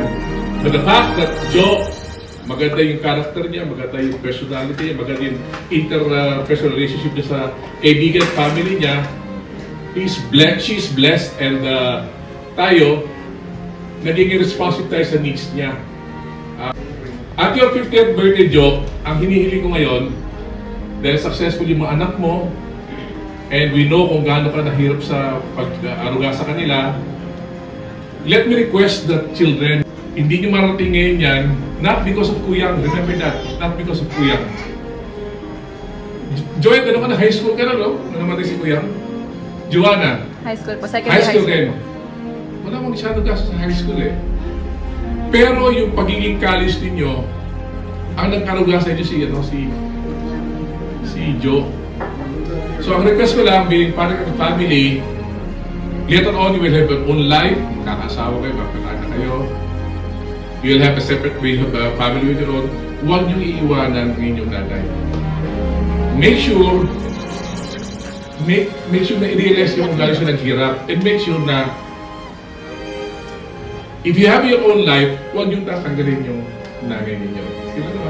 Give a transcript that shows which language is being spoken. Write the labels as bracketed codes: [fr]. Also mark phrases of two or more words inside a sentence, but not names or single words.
[en] But the fact that [tl] Jo, maganda yung character niya, maganda yung personality niya, maganda yung [en] interpersonal relationship [tl] niya sa kaibigan, family niya, [en] she's blessed, and [tl] tayo, naging responsive tayo sa needs niya. [en] At your 50th birthday, [tl] Jo, ang hinihiling ko ngayon, dahil successful yung mga anak mo, [en] and we know [tl] kung gaano ka nahirap sa pag-aruga sa kanila, [en] let me request that children, [tl] hindi nyo marating ngayon yan, [en] not because of Kuyang, remember that, not because of Kuyang. [tl] Joy, ano ka na? [en] High school [tl] ka na, no? Ano naman si Kuyang? Joanna? [en] High school po, second high school [tl] kayo. Wala mong masyado gasto sa high school eh. Pero yung pagiging college ninyo, ang nagkaruga sa inyo si Jo. So ang request ko lang, [en] being part of the family, later on you will have your own life, [tl] kakasawa kayo, magkakana kayo, [en] you will have a separate family with your own. [tl] Huwag niyong iiwanan ng inyong nanay. [en] Make sure [tl] na i-realize yung kung gano'n siya naghirap, [en] and make sure na if you have your own life, [tl] huwag yung tatanggalin yung nanay ninyo. Diba naman?